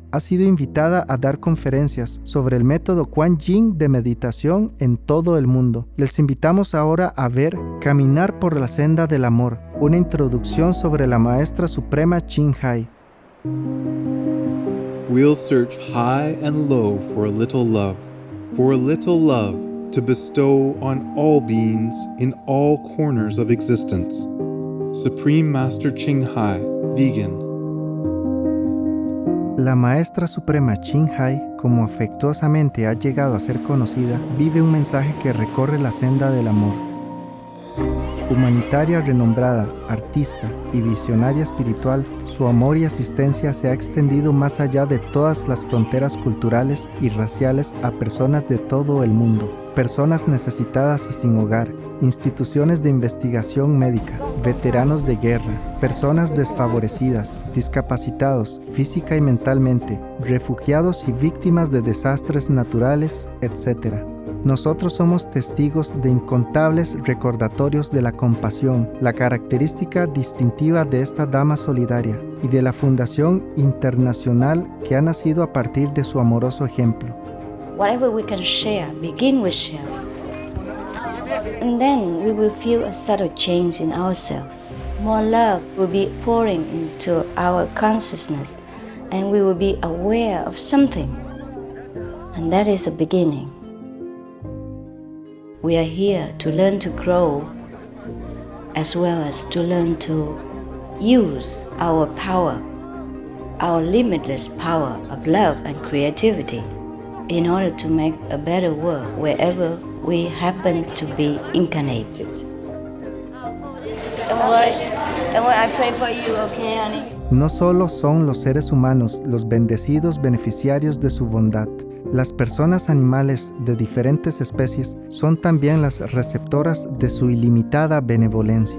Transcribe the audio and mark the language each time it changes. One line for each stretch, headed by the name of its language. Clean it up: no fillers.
Spanish: Ha sido invitada a dar conferencias sobre el método Kuan Yin de meditación en todo el mundo. Les invitamos ahora a ver Caminar por la senda del amor, una introducción sobre la maestra suprema Ching Hai.
English: We'll search high and low for a little love to bestow on all beings in all corners of existence. Supreme Master Ching Hai, vegan.
Spanish: La maestra suprema Ching Hai, como afectuosamente ha llegado a ser conocida, vive un mensaje que recorre la senda del amor. Humanitaria renombrada, artista y visionaria espiritual, su amor y asistencia se ha extendido más allá de todas las fronteras culturales y raciales a personas de todo el mundo. Personas necesitadas y sin hogar, instituciones de investigación médica, veteranos de guerra, personas desfavorecidas, discapacitados física y mentalmente, refugiados y víctimas de desastres naturales, etc. Nosotros somos testigos de incontables recordatorios de la compasión, la característica distintiva de esta dama solidaria, y de la fundación internacional que ha nacido a partir de su amoroso ejemplo.
English: Whatever we can share, begin with sharing. And then we will feel a subtle change in ourselves. More love will be pouring into our consciousness, and we will be aware of something. And that is a beginning. We are here to learn to grow, as well as to learn to use our power, our limitless power of love and creativity, in order to make a better world wherever we happen to be incarnated. Don't worry, I pray for you, okay, honey?
Spanish: No solo son los seres humanos los bendecidos beneficiarios de su bondad. Las personas animales de diferentes especies son también las receptoras de su ilimitada benevolencia.